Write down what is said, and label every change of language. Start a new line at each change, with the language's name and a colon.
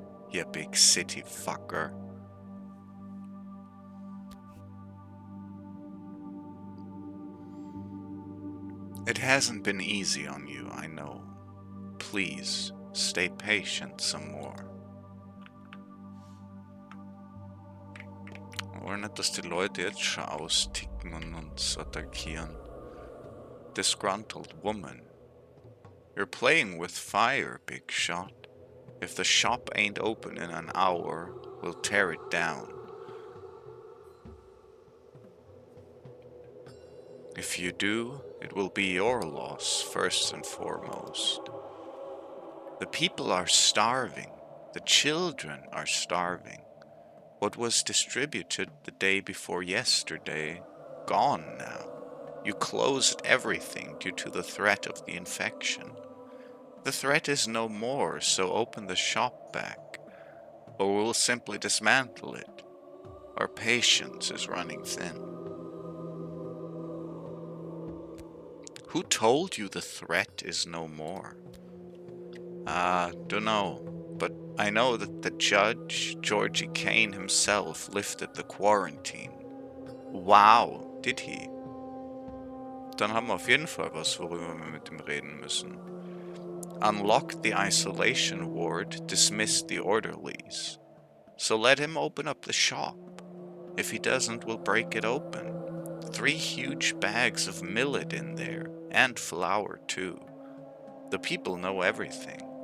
English: You big city fucker. It hasn't been easy on you, I know. Please, stay patient some more.
German: Wollen nicht, dass die Leute jetzt schon austicken und uns attackieren.
English: Disgruntled woman. You're playing with fire, big shot. If the shop ain't open in an hour, we'll tear it down. If you do, it will be your loss first and foremost. The people are starving. The children are starving. What was distributed the day before yesterday, gone now. You closed everything due to the threat of the infection. The threat is no more, so open the shop back, or we'll simply dismantle it. Our patience is running thin. Who told you the threat is no more? Dunno, but I know that the judge, Georgie Kane himself, lifted the quarantine. Wow, did he?
German: Dann haben wir auf jeden Fall was, worüber wir mit ihm reden müssen.
English: Unlocked the isolation ward, dismissed the orderlies. So let him open up the shop. If he doesn't, we'll break it open. 3 huge bags of millet in there, and flour too. The people know everything.